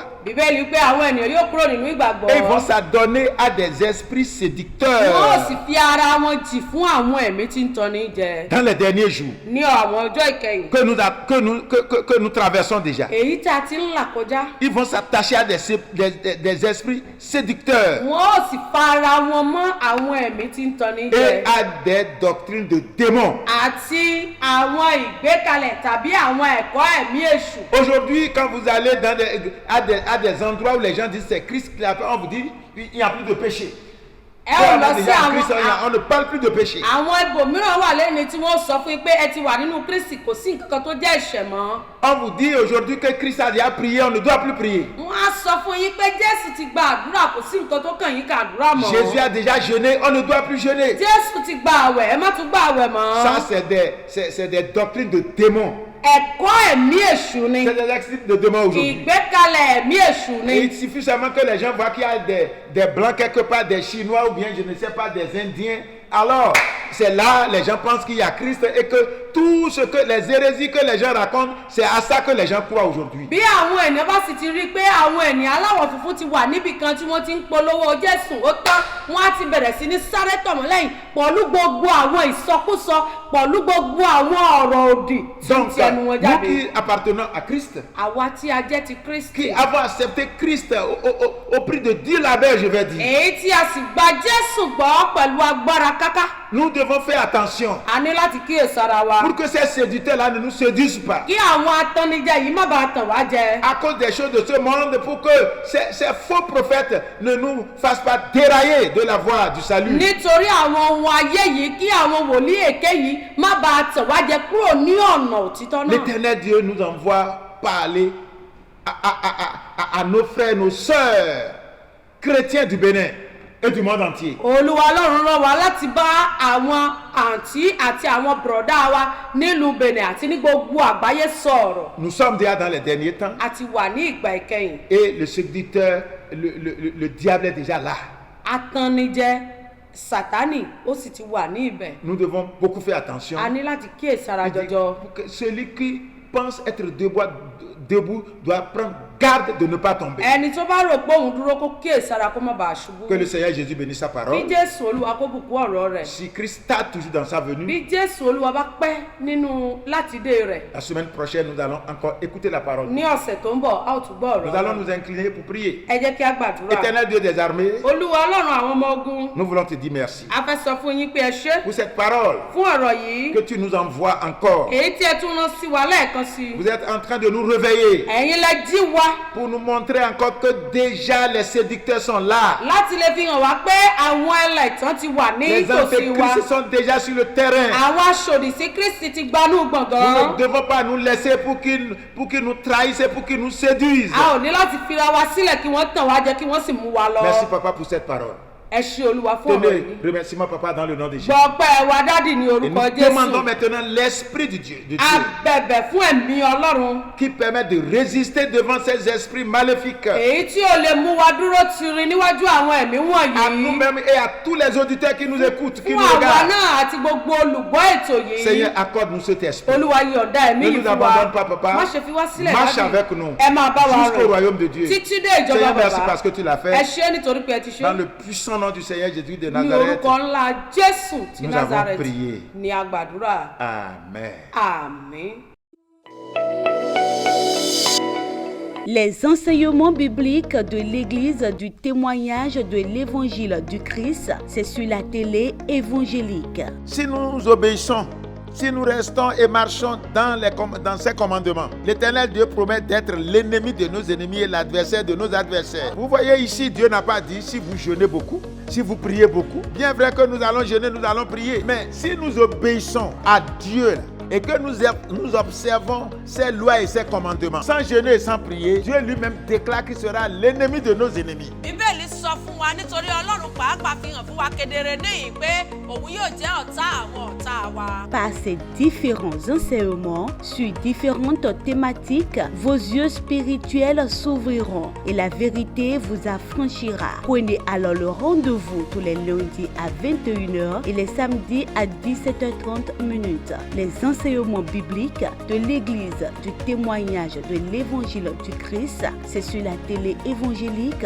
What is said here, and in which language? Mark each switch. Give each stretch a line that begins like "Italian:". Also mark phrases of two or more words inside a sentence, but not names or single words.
Yoruba: Bíbélì pé àwọn ènìyàn yóò kúrò nínú ìgbàgbọ́.
French: et ils vont s'adonner à des esprits
Yoruba: Wọ́n ò
French: séducteurs
Yoruba: sì fi ara wọn jì fún àwọn ẹ̀mí tí ń tanni jẹ.
French: dans les derniers jours
Yoruba: Ní àwọn ọjọ́ ìkẹyìn.
French: que nous traversons déjà.
Yoruba: Èyí tí a ti ń là kọjá.
French: Ils vont s'attacher à des esprits séducteurs
Yoruba: Wọ́n ò sì fara wọn mọ́ àwọn ẹ̀mí tí ń tanni jẹ.
French: et à des doctrines de démons.
Yoruba: Àti àwọn ìgbékalẹ̀ tàbí àwọn ẹ̀kọ́ ẹ̀mí èṣù.
French: Aujourd'hui, quand vous allez à des endroits où les gens disent c'est Christ qui l'a fait, on vous dit il n'y a plus de péché.
Yoruba: Ẹ ò lọ sí
French: Déjà en Christ,
Yoruba: àwọn
French: on ne parle plus de péché.
Yoruba: ibòmíràn wà lẹ́ni tí wọ́n sọ fún yín pé ẹ ti wà nínú Kristi kò sí nǹkan kan tó jẹ́ ẹ̀ṣẹ̀ mọ́.
French: On vous dit aujourd'hui que Christ a déjà prié, on ne doit plus prier.
Yoruba: Wọ́n á sọ fún yín pé Jésù ti gba àdúrà kò sí nǹkan tó kàn yín ká àdúrà mọ́.
French: Jésus a déjà jeûné, on ne doit plus jeûner.
Yoruba: Jésù ti gba àwẹ̀ ẹ má tún gba àwẹ̀ mọ́.
French: Ça, c'est des doctrines de démons.
Yoruba: Ẹ̀kọ́ ẹ̀mí èṣù ni.
French: C'est des actes de démons aujourd'hui.
Yoruba: Ìgbékalẹ̀ ẹ̀mí èṣù
French: Et
Yoruba: ni.
French: il suffit seulement que les gens voient qu'il y a des blancs quelque part, des Chinois ou bien je ne sais pas, des Indiens. Alors, c'est là les gens pensent qu'il y a Christ et que tout ce que les hérésies que les gens racontent, c'est à ça que les gens croient aujourd'hui.
Yoruba: bí àwọn ènìyàn bá sì ti rí i pé àwọn ènìyàn aláwọ̀ funfun ti wà níbì kan tí wọ́n ti ń polówó Jésù ó tán wọ́n á ti bẹ̀rẹ̀ sí ní sáré tọ̀ wọ́n lẹ́yìn pẹ̀lú gbogbo àwọn ìsọkúsọ pẹ̀lú gbogbo àwọn ọ̀rọ̀ òdì tí ń
French: Donc,
Yoruba: ti ẹnu wọn
French: nous
Yoruba: jáde.
French: qui appartenons à Christ,
Yoruba: àwa tí a jẹ́ ti Kristi
French: qui avons accepté Christ au prix de 10 labeurs, je vais dire,
Yoruba: èyí tí a sì gba Jésù gbọ́ pẹ̀lú agbára káká
French: nous devons faire attention
Yoruba: a ní láti kíyèsára wa
French: pour que ces séducteurs-là ne nous séduisent pas.
Yoruba: kí àwọn atannijẹ yìí má bàa tàn wá jẹ.
French: À cause des choses de ce monde, pour que ces faux prophètes ne nous fassent pas dérailler de la voie du salut.
Yoruba: nítorí àwọn ohun ayé yìí kí àwọn wòlíì èké yìí má bàa tàn wá jẹ kúrò ní ọ̀nà òtítọ́ náà.
French: L'Éternel Dieu nous envoie parler à nos frères, nos sœurs chrétiens du Bénin et du monde entier.
Yoruba: Olúwa Ọlọ́run rán wa láti bá àwọn àǹtí àti àwọn bùrọ̀dá wa nílùú Benin àti ní gbogbo àgbáyé sọ̀rọ̀.
French: Nous sommes déjà dans les derniers temps
Yoruba: a ti wà ní ìgbà ìkẹyìn.
French: et le séducteur, le diable est déjà là.
Yoruba: Atannijẹ Sátánì ó sì ti wà ní ibẹ̀.
French: Nous devons beaucoup faire attention.
Yoruba: a ní láti kíyèsára jọjọ.
French: Pour que celui qui pense être debout doit prendre garde de ne pas tomber.
Yoruba: ẹni tó bá rò pé òun dúró kó kíyèsára kó má bàa ṣubú.
French: Que le Seigneur Jésus bénisse sa
Yoruba: bí
French: parole.
Yoruba: Jésù Olúwa kó bùkún ọ̀rọ̀ rẹ̀.
French: Si Christ tarde toujours dans sa venue,
Yoruba: bí Jésù Olúwa bá pẹ́ nínú láti dé rẹ̀.
French: la semaine prochaine, nous allons encore écouter la parole.
Yoruba: ní ọ̀sẹ̀ tó ń bọ̀ a ó tún gbọ́
French: Nous
Yoruba: ọ̀rọ̀
French: allons
Yoruba: rẹ̀.
French: nous incliner pour prier.
Yoruba: ẹ jẹ́ kí a gbàdúrà.
French: Éternel Dieu des armées,
Yoruba: Olúwa Ọlọ́run àwọn ọmọ ogun.
French: nous voulons te dire merci
Yoruba: a fẹ́ sọ fún yín pé ẹ ṣé
French: pour cette parole
Yoruba: fún ọ̀rọ̀ yìí.
French: que tu nous envoies encore.
Yoruba: èyí tí ẹ tún rán sí wa lẹ́ẹ̀kan sí i.
French: Vous êtes en train de nous réveiller
Yoruba: ẹ̀yin lẹ jí wa
French: pour nous montrer encore que déjà les séducteurs sont là.
Yoruba: láti lè fi hàn wá pé àwọn ẹlẹ́tàn ti wà ní
French: Les
Yoruba: tòsí wa.
French: antéchrists sont déjà sur le terrain.
Yoruba: àwọn aṣòdì sí Kristi ti gbanú
French: Nous ne
Yoruba: gbọ̀ngàn.
French: devons pas nous laisser pour qu'ils nous trahissent et pour qu'ils nous séduisent.
Yoruba: a ò ní láti fira wa sílẹ̀ kí wọ́n tàn wá jẹ kí wọ́n sì mú wa lọ.
French: Merci papa pour cette parole.
Yoruba: ẹ ṣé Olúwa fún ọ̀rọ̀
French: Tenez,
Yoruba: yìí.
French: remerciement papa dans le nom de Jésus.
Yoruba: gbọ̀pẹ́ wa dádì ní
French: Et
Yoruba: orúkọ
French: nous demandons
Yoruba: Jésù.
French: maintenant l'esprit de Dieu
Yoruba: a bẹ̀bẹ̀ fún ẹ̀mí Ọlọ́run.
French: qui permet de résister devant ces esprits maléfiques.
Yoruba: èyí tí ò lè mú wa dúró tiri níwájú àwọn ẹ̀mí
French: À
Yoruba: wọ̀nyí.
French: nous-mêmes et à tous les auditeurs qui nous écoutent, qui
Yoruba: fún
French: nous
Yoruba: àwa
French: regardent.
Yoruba: náà àti gbogbo olùgbọ́ ètò yìí.
French: Seigneur, accorde-nous cet esprit.
Yoruba: Olúwa yọ̀ǹda ẹ̀mí
French: Ne
Yoruba: yìí
French: nous
Yoruba: fún wa.
French: abandonne pas, papa.
Yoruba: má ṣe fi wá sílẹ̀
French: Marche
Yoruba: dádì.
French: avec nous
Yoruba: ẹ máa bá wa
French: jusqu'au
Yoruba: rìn
French: royaume de Dieu.
Yoruba: títí dé ìjọba
French: Seigneur, merci
Yoruba: bàbá.
French: parce que tu l'as
Yoruba: ẹ
French: fait.
Yoruba: ṣé nítorí pé ẹ ti
French: Dans
Yoruba: ṣe.
French: le puissant nom du Seigneur Jésus de
Yoruba: ní
French: Nazareth.
Yoruba: orúkọ ńlá Jésù ti
French: Nous avons
Yoruba: Nazareth
French: prié.
Yoruba: ní agbàdúrà.
French: Amen.
Yoruba: àmín.
French: Les enseignements bibliques de l'Église du témoignage de l'Évangile du Christ, c'est sur la télé évangélique. Si nous obéissons, si nous restons et marchons dans ses commandements, l'Éternel Dieu promet d'être l'ennemi de nos ennemis et l'adversaire de nos adversaires. Vous voyez ici, Dieu n'a pas dit si vous jeûnez beaucoup, si vous priez beaucoup. Bien vrai que nous allons jeûner, nous allons prier. Mais si nous obéissons à Dieu, et que nous observons ses lois et ses commandements, sans jeûner et sans prier, Dieu lui-même déclare qu'il sera l'ennemi de nos ennemis.
Yoruba: Bíbélì sọ fún wa nítorí Ọlọ́run pàápàá fi hàn fún wa kedere níyìn pé òun yóò jẹ́ ọ̀tá àwọn ọ̀tá wa.
French: Par ces différents enseignements sur différentes thématiques, vos yeux spirituels s'ouvriront et la vérité vous affranchira. Prenez alors le rendez-vous tous les lundis à 21h et les samedis à 17h30. Les enseignements bibliques de l'Église du témoignage de l'Évangile du Christ, c'est sur la télé évangélique.